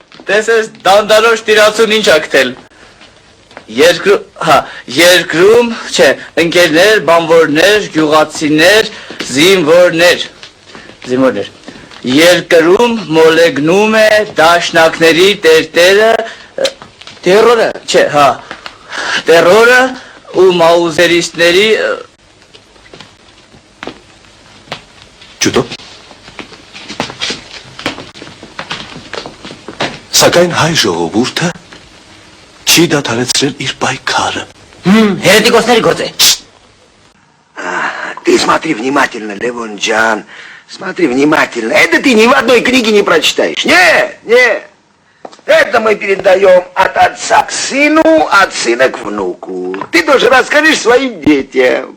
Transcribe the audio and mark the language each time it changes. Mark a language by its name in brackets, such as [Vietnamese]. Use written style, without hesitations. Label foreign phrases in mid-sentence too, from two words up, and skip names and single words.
[Armenian] տեսես դանդանոշ տիրացուն ինչ ակտել։ Երկրում, չէ, ընկերներ, բանվորներ, գյուղացիներ, զինվորներ։ Երկրում մոլեգնում է դաշնակների տերտերը, տերորը, չէ, տերորը ու մաուզերիստների Ջուտո։ Սակայն հայ ժողովուրդը չի դադարեցրել իր պայքարը։ հերետիկոսների գործ է։ [Russian] Ты смотри внимательно, Левон-джан. Смотри внимательно. Это ты ни в одной книге не прочитаешь. Не. Это мы передаем от отца к сыну, от сына к внуку. Ты тоже расскажешь своим детям.